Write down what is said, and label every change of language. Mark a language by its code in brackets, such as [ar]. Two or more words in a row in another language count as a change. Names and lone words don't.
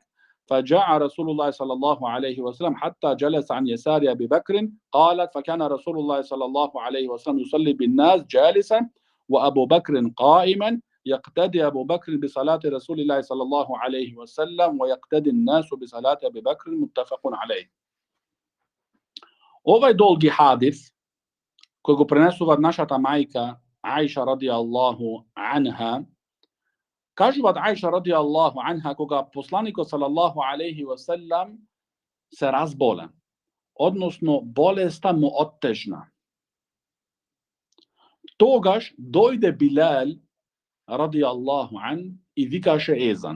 [ar] فجاء رسول الله صلى الله عليه وسلم حتى جلس عن يسار أبي بكر. قالت فكان رسول الله صلى الله عليه وسلم يصلي بالناس جالسا وأبو بكر قائما يقتدي أبو بكر بصلاة رسول الله صلى الله عليه وسلم ويقتدي الناس بصلاة أبي بكر متفق عليه. [mk] Ovaj dolgi hadis koji go prenесува нашата мајка Аиша [ar] رضي الله عنها, [mk] кажуваат Аиша [ar] رضي الله عنها [mk] кога посланикот [ar] صلى الله عليه وسلم [mk] се разболе, односно болеста му оттежна. Тогаш дојде Билал [ar] رضي الله عنه [mk] и викаше езан.